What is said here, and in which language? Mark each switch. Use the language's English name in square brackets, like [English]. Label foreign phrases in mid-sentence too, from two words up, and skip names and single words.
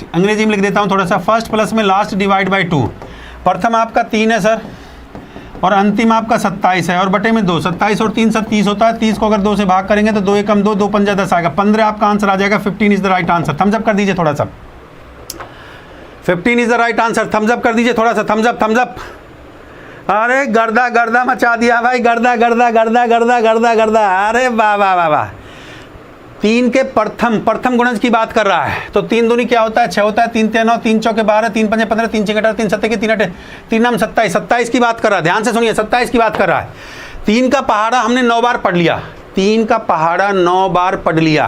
[Hindi] अंग्रेजी में लिख देता हूँ थोड़ा सा, [English] first plus [Hindi] में [English] last divide by 2. [Hindi] प्रथम आपका 3 है सर और अंतिम आपका 27 है और बटे में 2। 27 और 3 सब 30 होता है। 30 को अगर 2 से भाग करेंगे तो 2 एकम 2, 2 पंजा 10 आएगा, 15 आपका आंसर आ जाएगा। [English] 15 is the right answer. thumbs up [Hindi] कर दीजिए थोड़ा सा। [English] 15 is the right answer. thumbs up [Hindi] कर दीजिए थोड़ा सा, [English] thumbs up, thumbs up. [Hindi] अरे गर्दा गर्दा मचा दिया भाई, गर्दा गर्दा गर्दा गर्दा गर्दा गर्दा। अरे वाह वाह वाह वाह। 3 के प्रथम गुणज की बात कर रहा है। तो 3 दूनी क्या होता है? 6 होता है। 3 3 9, 3 चौके 12, 3 पंजे 15, 3 6 18, 3 7 3 8, 3 9 27। 27 की बात कर रहा है, ध्यान से सुनिए, 27 की बात कर रहा है। 3 का पहाड़ा हमने 9 बार पढ़ लिया। 3 का पहाड़ा 9 बार पढ़ लिया।